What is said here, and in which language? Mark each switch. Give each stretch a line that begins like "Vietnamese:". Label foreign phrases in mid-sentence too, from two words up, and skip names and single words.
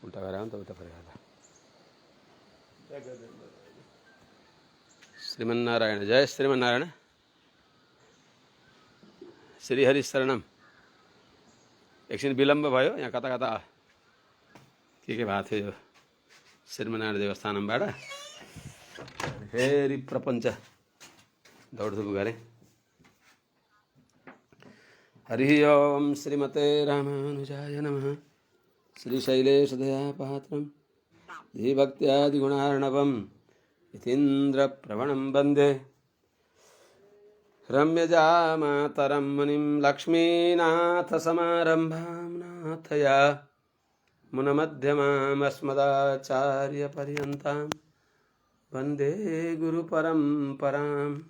Nepali: उल्टा गरायो नि त उता फर्केर श्रीमन्नारायण।
Sanskrit: जय श्रीमन्नारायण। श्रीहरि शरणम।
Nepali: एकछिन विलम्ब भयो, यहाँ कता कता के भएको थियो यो श्रीमन्नारायण देवस्थानमबाट फेरि प्रपञ्च दौडधुप गरे।
Sanskrit: हरि ओम श्रीमते रामानुजाय नमः। श्रीशैलेशदयापात्रं धीभक्त्यादिगुणार्णवं यतीन्द्रप्रवणं वन्दे रम्यजामातरं मुनिं लक्ष्मीनाथसमारम्भां नाथया मुनमध्यमामस्मदाचार्यपर्यन्तां वन्दे गुरुपरम्पराम्।